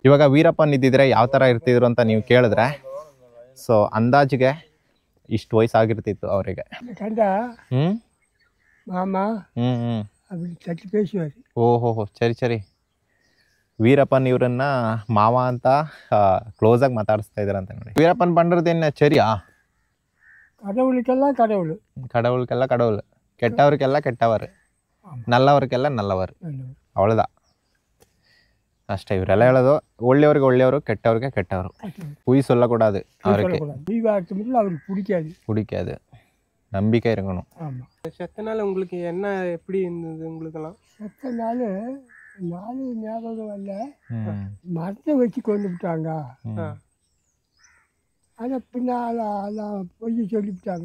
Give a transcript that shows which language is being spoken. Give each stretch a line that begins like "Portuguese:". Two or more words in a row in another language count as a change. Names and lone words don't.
Kannada: ಇವಾಗ ವೀರಪ್ಪನ್ ಇದ್ದಿದ್ರೆ ಯಾವ ಥರ ಇರ್ತಿದ್ರು ಅಂತ ನೀವು ಕೇಳಿದ್ರೆ, ಸೊ ಅಂದಾಜಿಗೆ ಇಷ್ಟು ವಯಸ್ಸಾಗಿರ್ತಿತ್ತು ಅವರಿಗೆ. ಓಹೋ, ಸರಿ. ವೀರಪ್ಪನ್ ಇವ್ರನ್ನ ಮಾವ ಅಂತ ಕ್ಲೋಸ್ ಆಗಿ ಮಾತಾಡಿಸ್ತಾ ಇದಾರಂತ ನೋಡಿ.
Tamil: வீரப்பன் பண்றதேன சரியா? கடவுளுக்கெல்லாம் கடவுள், கெட்டவருக்கெல்லாம் கெட்டவர், நல்லவருக்கெல்லாம் நல்லவர், அவ்வளோதான்.
Kannada: ಅಷ್ಟೇ ಇವರೆಲ್ಲ ಹೇಳೋದು. ಒಳ್ಳೆಯವ್ರಿಗೆ ಒಳ್ಳೆಯವರು, ಕೆಟ್ಟವ್ರಿಗೆ ಕೆಟ್ಟವರು.
Tamil: பொய் சொல்லக்கூடாது. அவருக்கு பிடிக்காது. நம்பிக்கை இருக்கணும். செத்த நாள் உங்களுக்கு என்ன எப்படி இருந்தது? உங்களுக்கெல்லாம் செத்த நாள் ஞாபகம் வரல. மரத்தை வச்சு கொண்டு விட்டாங்க. ஆனால் பின்னால் அதான் பொய் சொல்லிவிட்டாங்க.